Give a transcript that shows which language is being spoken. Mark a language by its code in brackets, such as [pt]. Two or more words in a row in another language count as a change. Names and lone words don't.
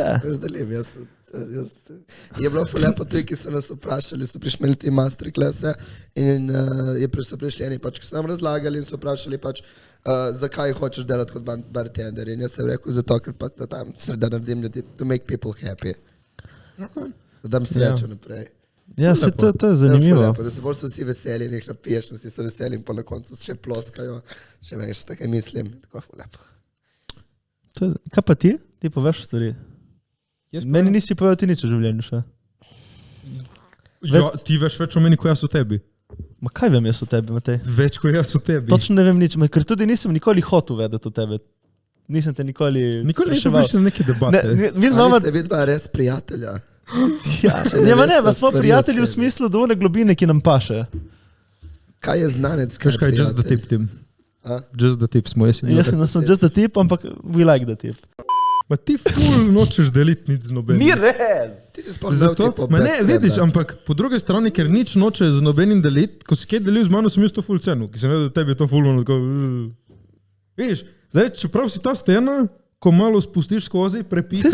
[sl] Jaz delim, je bilo lepo tudi, ki so nas vprašali, so prišli ti masterklase in so prišli eni, pač, ki so nam razlagali in so vprašali, pač, zakaj hočeš delati kot bartender. In jaz sem rekel, zato, ker pa tam da naredim ljudi, [en] to make people happy. [sl] Da dam srečo naprej. Ja, se to je zanimivo. Lepo, da se bolj so vsi veseli, nekaj napiješ, vsi so veseli in pa na koncu še ploskajo. Še veš, tako mislim. Tako lepo. Kaj pa ti? Ti poveš stvari. Meni nisi povedal ti nič v življenju še. Ja, ti veš več o meni, kot jaz o tebi. Ma kaj vem jaz o tebi, Matej? Več, kot jaz o tebi. Točno ne vem nič, ker tudi nisem nikoli hotel vedeti o tebi. Nisem te nikoli nisem prišel na neke debate. Ste vidva res prijatelja? Ja, ne, smo prijatelji v smislu do one globine, ki nam paše. Kaj je znanec, kaj je prijatelj? [en] Just the tip, Tim. Just the tip smo, [sl] jaz sem [en] just the tip, ampak we like the tip. [sl] Ma ti ful nočeš deliti nič z nobenim. Ni res! Ti si sploh zato, ma ne, vidiš, ampak po druge strani, ker nič noče z nobenim deliti, ko si kaj delil z mano, sem jaz to ful cenu, ki sem vedel, da tebi je to ful ono tako... Vidiš, zdaj, čeprav si ta stena, ko malo spustiš skozi, prepika,